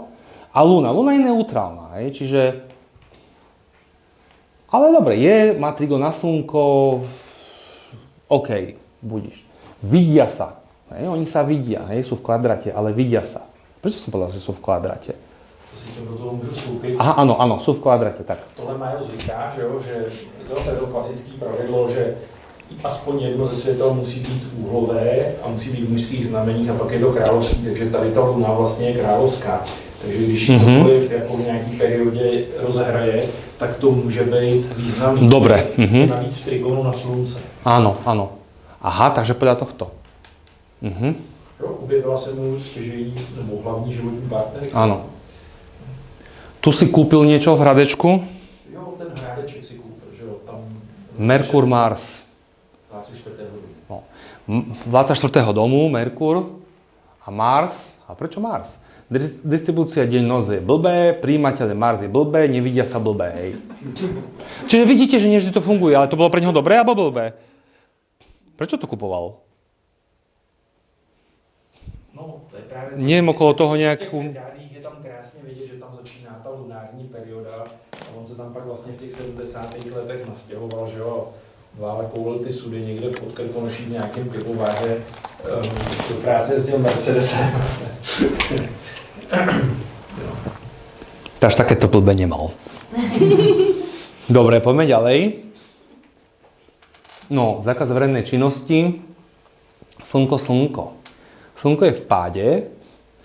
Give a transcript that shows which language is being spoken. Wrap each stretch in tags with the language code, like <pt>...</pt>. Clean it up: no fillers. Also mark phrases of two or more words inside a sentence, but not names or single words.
<sk>A Luna je neutrálna, hej, čiže... Ale dobre, má trigon na slnko, OK, budíš. Vidia sa, hej, oni sa vidia, hej, sú v kvadráte, ale vidia sa. Prečo som povedal, že sú v kvadráte?</sk> <cs>To si tě do toho můžu vstoupit.</cs> <sk>Aha, áno, sú v kvadráte, tak.</sk> <cs>Tohle Majos říká, že to je to klasické pravidlo, že aspoň jedno ze světel musí být úhlové a musí být v mužských znameních a pak je to královský, takže tady ta Luna vlastně je královská. Takže když ji cokoliv jako v nějaký periodě rozehraje, tak to může být významný.</cs> <sk>Dobre.</sk> <cs>Navíc v trigonu na slunce.</cs> <sk>Áno. Aha, takže podľa tohto.</sk> <cs>Jo, objevila se mu stěžejí, nebo hlavní životní partner.</cs> <sk>Áno. Tu si kúpil niečo v hradečku?</sk> <cs>Jo, ten hrádeček si kúpil, že jo, tam... Merkur, Mars. 24.</cs> <sk>No. 24. domu, Merkur a Mars. A prečo Mars? Distribúcia deň-noc je blbé, príjimateľ Mars je blbé, nevidia sa blbé, hej. Čiže vidíte, že nie vždy to funguje, ale to bolo pre neho dobré alebo blbé? Prečo to kupoval?</sk> <cs>No, to je právě...</cs> <sk>Neviem okolo toho nejakú...</sk> <cs>Je tam krásně vidět, že tam začíná ta lunární perioda a on se tam pak vlastně v těch 70. letech nastěhoval, že jo, vále koulil ty sudy někde v Podkrkonoší v nějakém pivováře, do práce jezdil Mercedesem.</cs> <sk>Takže takéto blbé nemal. Dobre, poďme ďalej. No, zákaz verejnej činnosti. Slnko. Slnko je v páde. Maternus.</sk>